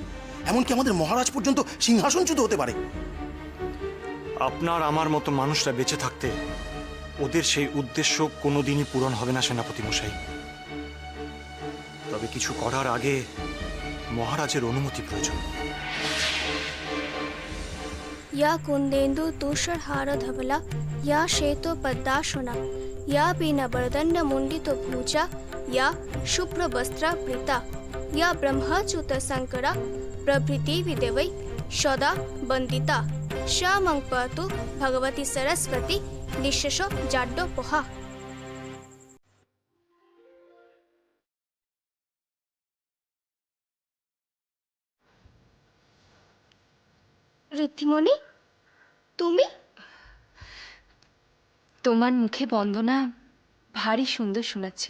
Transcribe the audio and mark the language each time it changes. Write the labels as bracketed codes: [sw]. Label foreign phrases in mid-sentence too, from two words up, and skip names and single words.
[bn] এমনকি আমাদের মহারাজ পর্যন্ত সিংহাসনচ্যুত হতে পারে। আপনার আমার মতো মানুষরা বেঁচে থাকতে ওদের সেই উদ্দেশ্য কোনোদিনই পূরণ হবে না সেনাপতি মশাই। তবে কিছু করার আগে মহারাজের অনুমতি প্রয়োজন। [sa] या कुंदेन्दु तुषार हार धवला या श्वेतो पद्मासना या पीनवरदंड मुंडित भुजा या शुभ्र वस्त्रावृता या ब्रह्मच्युत शंकरा प्रभृति विदेवै सदा वंदिता श्यामं पातु भगवती सरस्वती निःशेष जाड्डोपहा। [bn] ঋদ্ধিমণি, তুমি? তোমার মুখে বন্দনা ভারী সুন্দর শোনাচ্ছিল।